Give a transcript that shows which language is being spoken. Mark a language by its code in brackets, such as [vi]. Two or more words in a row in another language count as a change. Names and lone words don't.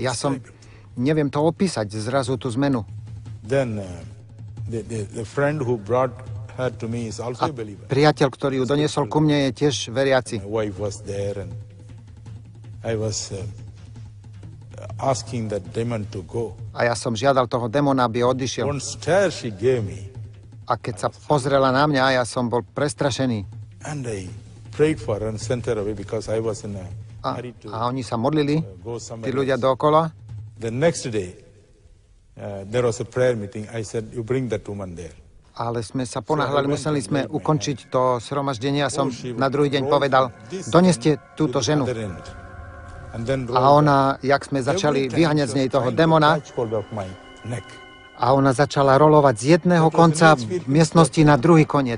[sk] Ja som, neviem to opísať, zrazu tú zmenu. [en] Then the friend who brought her to me is also a believer. [sk] Priateľ, ktorý ju doniesol ku mne, je tiež veriaci. [en] My wife was there and I was asking that demon to go. [sk] A ja som žiadal toho démona, aby odišiel. [en] One stare she gave me [sk] A keď sa pozrela na mňa, ja som bol prestrašený. [en] and I prayed for her and sent her away because I was in a hurry to [sk] A oni sa modlili, [en] go [sk] tí [en] somewhere [sk] ľudia [en] else. [sk] dookola. [en] The next day, there was a prayer meeting. I said, you bring that woman there. [sk] Ale sme sa ponáhľali, museli sme ukončiť to zhromaždenie a som na druhý deň povedal, doneste túto ženu. A ona, jak sme začali vyháňať z nej toho démona, a ona začala rolovať z jedného konca miestnosti na druhý koniec.